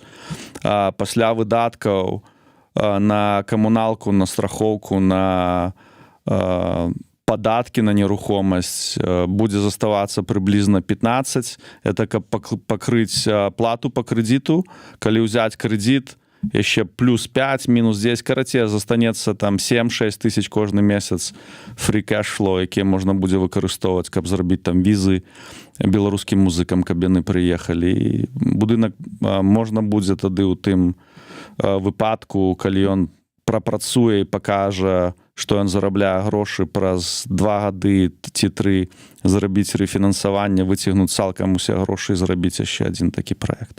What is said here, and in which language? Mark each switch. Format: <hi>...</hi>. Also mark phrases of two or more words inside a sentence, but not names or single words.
<be>Пасля выдаткаў на камуналку, на страхоўку, на падаткі на нерухомасць будзе заставацца прыблізна 15. Это каб пакрыць плату па крэдыту. Калі ўзяць крэдыт, яшчэ плюс 5, мінус 10, карацей, застанецца там 7-6 тысяч кожны месяц</be> <en>free cash flow,</en> <be>якія можна будзе выкарыстоўваць, каб зрабіць там візы беларускім музыкам, каб яны прыехалі. І будынак можна будзе тады ў тым выпадку, калі ён прапрацуе і пакажа, што ён зарабляе грошы, праз 2 гады ці 3 зрабіць рэфінансаванне, выцягнуць цалкам усе грошы і зрабіць яшчэ адзін такі праект.</be>